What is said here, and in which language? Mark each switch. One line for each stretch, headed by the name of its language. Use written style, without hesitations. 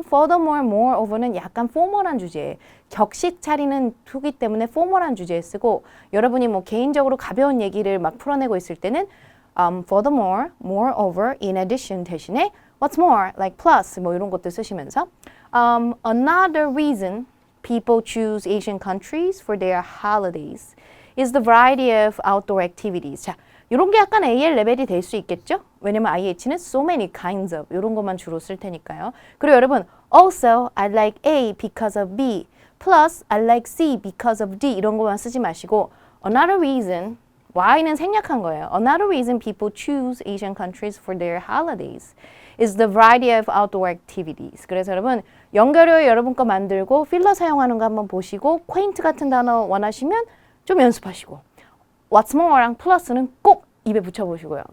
Korean: Furthermore, moreover는 약간 포멀한 주제에 격식 차리는 투기 때문에 포멀한 주제에 쓰고 여러분이 뭐 개인적으로 가벼운 얘기를 막 풀어내고 있을 때는 furthermore, moreover, in addition 대신에 what's more, like plus 뭐 이런 것들 쓰시면서
English: another reason people choose Asian countries for their holidays is the variety of outdoor activities.
Korean: 자, 이런 게 약간 AL 레벨이 될 수 있겠죠? 왜냐면 IH는
English: so many kinds of
Korean: 이런 것만 주로 쓸 테니까요. 그리고 여러분
English: also I like A because of B plus I like C because of D
Korean: 이런 것만 쓰지 마시고 another reason Y는 생략한 거예요.
English: Another reason people choose Asian countries for their holidays is the variety of outdoor activities.
Korean: 그래서 여러분 연결어 여러분 거 만들고 필러 사용하는 거 한번 보시고 quaint 같은 단어 원하시면 좀 연습하시고 What's more랑 플러스는 꼭 입에 붙여보시고요.